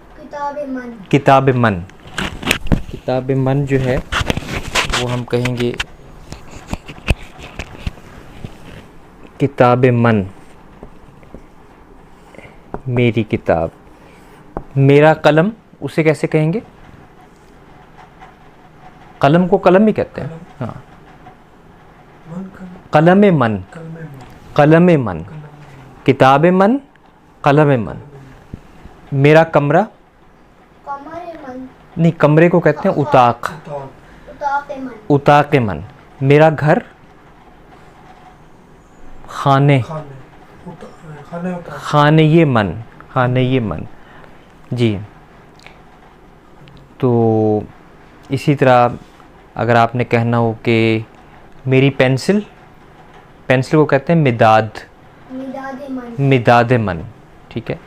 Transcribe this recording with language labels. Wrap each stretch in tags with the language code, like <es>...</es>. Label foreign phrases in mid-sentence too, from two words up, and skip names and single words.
<fa>کتاب من</fa> <ur>جو ہے وہ ہم کہیں گے</ur> <fa>کتاب من،</fa> <ur>میری کتاب۔ میرا قلم، اسے کیسے کہیں گے؟ قلم کو قلم ہی کہتے ہیں، ہاں،</ur> <fa>قلم من، کتاب من، قلم من۔</fa> <ur>میرا کمرہ، نہیں، کمرے کو کہتے ہیں</ur> <fa>اتاق من۔</fa> <ur>میرا گھر،</ur> <fa>خانہ من،</fa> <ur>جی۔ تو اسی طرح اگر آپ نے کہنا ہو کہ میری پینسل کو کہتے ہیں</ur> <fa>مداد من،</fa> <ur>ٹھیک ہے۔</ur>